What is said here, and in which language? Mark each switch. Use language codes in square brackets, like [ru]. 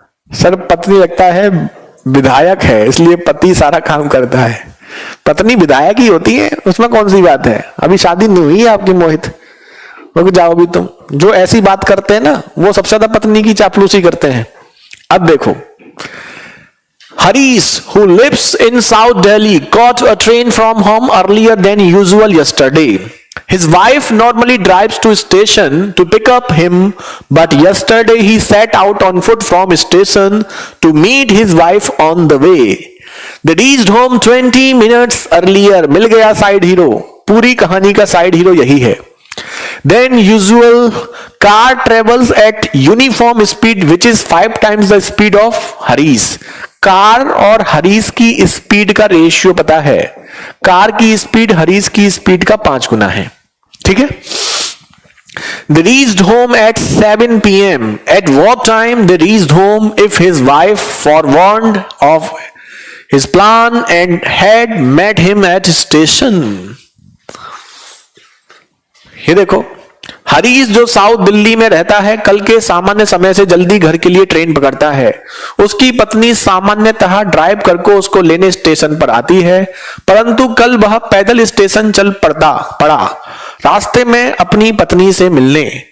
[hi] Sir पत्नी लगता है विधायक है, इसलिए पति सारा काम करता है। पत्नी विधायक ही होती है, उसमें कौन सी बात है? अभी शादी नहीं हुई है आपकी मोहित, रुक जाओ भी तुम। जो ऐसी बात करते हैं ना, वो सबसे ज्यादा पत्नी की चापलूसी करते हैं। अब देखो, [en] Harish, who lives in South Delhi, caught a train from home earlier than usual yesterday. His wife normally drives to station to pick up him, but yesterday he set out on foot from station to meet his wife on the way. They reached home 20 minutes earlier. [hi] मिल गया side hero. पूरी कहानी का side hero यही है। [en] Then usual car travels at uniform speed, which is 5 times the speed of Harish. [hi] Car और हरीश की speed का ratio पता है, कार की स्पीड हरीश की स्पीड का 5 गुना है। ठीक है। [en] They reached home at 7 p.m. At what time they reached home if his wife forewarned of his plan and had met him at station? [hi] ये देखो, हरीश जो साउथ दिल्ली में रहता है, कल के सामान्य समय से जल्दी घर के लिए ट्रेन पकड़ता है। उसकी पत्नी सामान्यतः ड्राइव करके उसको लेने स्टेशन पर आती है, परंतु कल वह पैदल स्टेशन चल पड़ा रास्ते में अपनी पत्नी से मिलने।